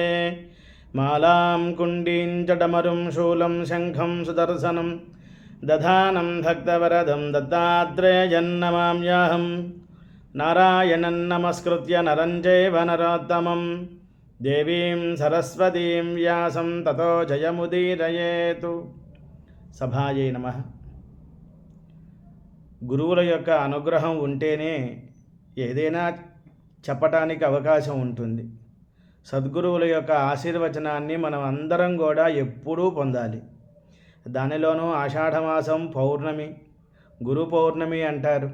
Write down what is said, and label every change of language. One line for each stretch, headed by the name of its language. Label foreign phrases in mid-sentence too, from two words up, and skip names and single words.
Sanskrit: मालां कुण्डीं च डमरुं शूलं शङ्खं सुदर्शनं दधानं भक्तवरदं दत्तात्रेयं नमाम्यहं। नारायणं नमस्कृत्य नरं चैव नरोत्तमं देवीं सरस्वतीं व्यासं ततो जयमुदीरयेतु। सभायै नमः.
Telugu: గురువుల యొక్క అనుగ్రహం ఉంటేనే ఏదైనా చెప్పటానికి అవకాశం ఉంటుంది. సద్గురువుల యొక్క ఆశీర్వచనాన్ని మనం అందరం కూడా ఎప్పుడూ పొందాలి. దానిలోనూ ఆషాఢమాసం పౌర్ణమి, గురు పౌర్ణమి అంటారు.